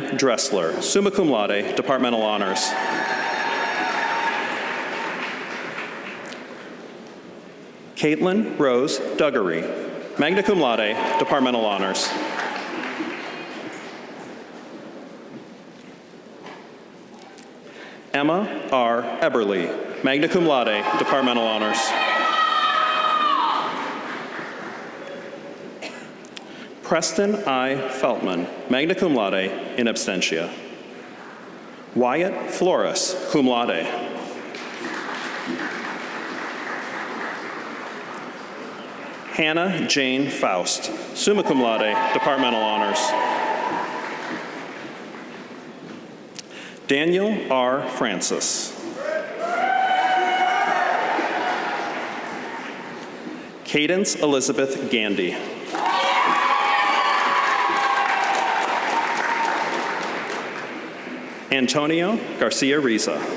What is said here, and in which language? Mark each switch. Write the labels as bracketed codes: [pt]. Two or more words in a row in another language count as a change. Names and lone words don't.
[en] Dressler, [la] summa cum laude, [en] departmental honors. Caitlin Rose Duggery, [la] magna cum laude, [en] departmental honors. Emma R. Eberly, [la] magna cum laude, [en] departmental honors. Preston I. Feltman, [la] magna cum laude, in absentia. [en] Wyatt Flores, [la] cum laude. [en] Hannah Jane Faust, [la] summa cum laude, [en] departmental honors. Daniel R. Francis. Cadence Elizabeth Gandy. Antonio Garcia Riza.